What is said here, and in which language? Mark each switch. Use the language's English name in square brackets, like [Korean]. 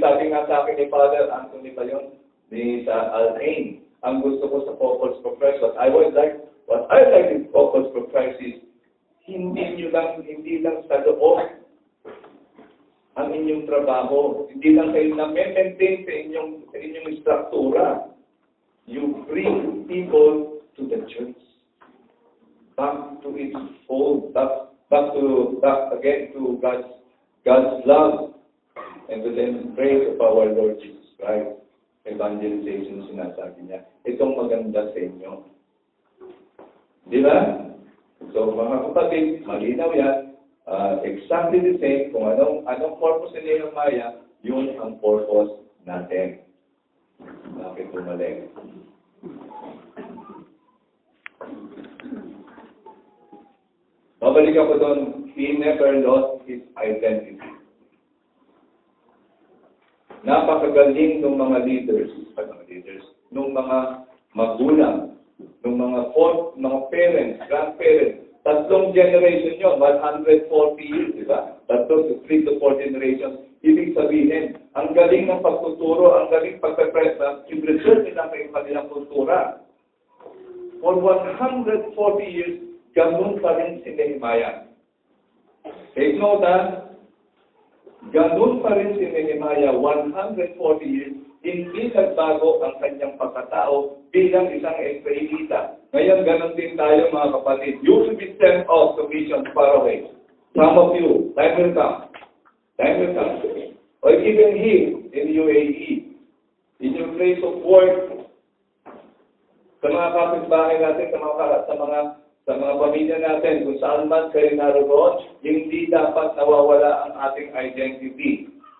[Filipino] Sabi nga sa akin ni Father Anthony pa yun, ni sa Al-Ain, ang gusto ko sa Focus for Christ, [English] what I like in Focus for Christ is, [Filipino] hindi lang sa loob ang inyong trabaho. Hindi lang kayo na-maintain sa inyong struktura. [English] You bring people to the church, back to its fold, back again to God's love, and to the embrace of our Lord Jesus Christ. [Filipino] Evangelization sinasabi niya. Itong maganda sa inyo. Di ba? So mga kapatid, malinaw yan. [English] Exactly the same. [Filipino] Kung anong purpose ni Nehemiah, yun ang purpose natin. Bakit bumalik? Babalik ako doon. [English] He never lost his identity. [Filipino] Napakagaling ng mga leaders, ng mga magulang, ng mga parents, grandparents. 3 generation yun, 140 years, di ba? 3 to 4 generations. Ibig sabihin, ang galing ng pagtuturo, ang galing pagpe-present, i-preserve nila kayo kanilang kultura. [English] For 140 years, [Filipino] ganun pa rin si Nehemiah. Take note, ganun pa rin si Nehemiah, 140 years, hindi nagbago ang kanyang pagkatao bilang isang Israelita. Ngayon, ganun din tayo mga kapatid. [English] You will be sent off to mission far away. Some of you, time will come. Time will come. Or even here in UAE, in your place of work, [Filipino] sa mga kapitbahay natin, sa mga pamilya natin, kung saan man kayo naroon, hindi dapat nawawala ang ating identity.